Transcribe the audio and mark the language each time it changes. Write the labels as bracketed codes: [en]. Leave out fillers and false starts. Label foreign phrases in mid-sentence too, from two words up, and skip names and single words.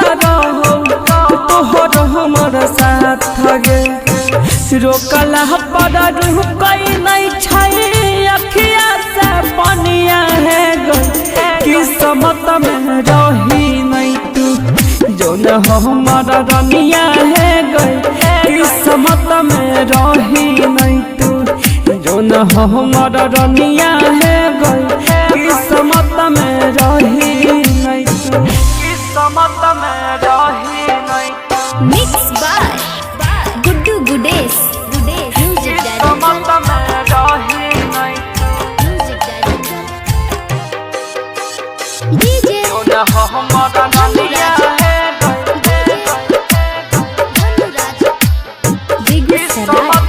[mai] रहो तोहर हमर साथ गे रोकला पर रुकई नहीं छै अखिया से पनिया है गो किस्मत में रही नहीं तू जो न हमर रनिया है गो किस्मत में रही नहीं तू जो न हमर रनिया है गो किस्मत में रही नहीं तू किस्मत में रही नहीं [en] Mixed by Guddu Gudes. Music [mai] किस्मत [en] director. [mai] में रही नहीं [en] Music director. DJ [mai] जो न हमारा ननिया है [en] Dhanuraj. Big Sarai.